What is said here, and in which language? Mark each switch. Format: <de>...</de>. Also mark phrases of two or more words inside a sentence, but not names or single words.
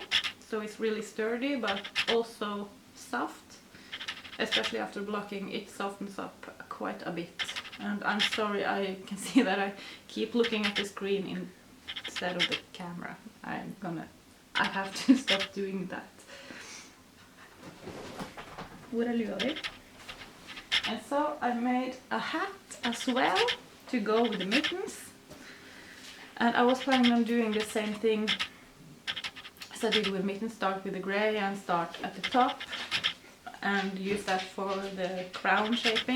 <en>So it's really sturdy, but also soft. Especially after blocking, it softens up quite a bit. And I'm sorry, I can see that I keep looking at the screen instead of the camera. I have to stop doing that.</en> <no>Hvor lurer vi?</no> <en>And so I made a hat as well to go with the mittens. And I was planning on doing the same thing as I did with mittens, start with the grey and start at the top and use that for the crown shaping.</en>